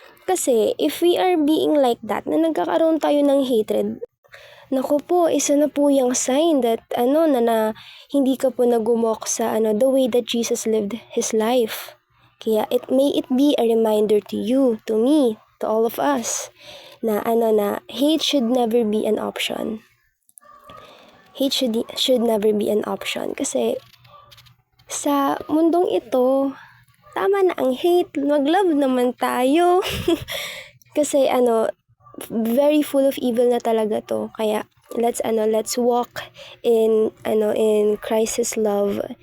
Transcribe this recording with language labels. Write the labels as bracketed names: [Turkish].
[Filipino] Kasi [English] if we are being like that, [Filipino] na nagkakaroon tayo ng hatred, naku po, isa na po yung sign that na hindi ka po nagumok sa [English] the way that Jesus lived His life. [Filipino] Kaya [English] may it be a reminder to you, to me, to all of us, na hate should never be an option. Hate should never be an option kasi [Filipino] sa mundong ito, tama na ang hate, mag-love naman tayo. Kasi [English] very full of evil [Filipino] na talaga to. Kaya [English] let's walk in Christ's love.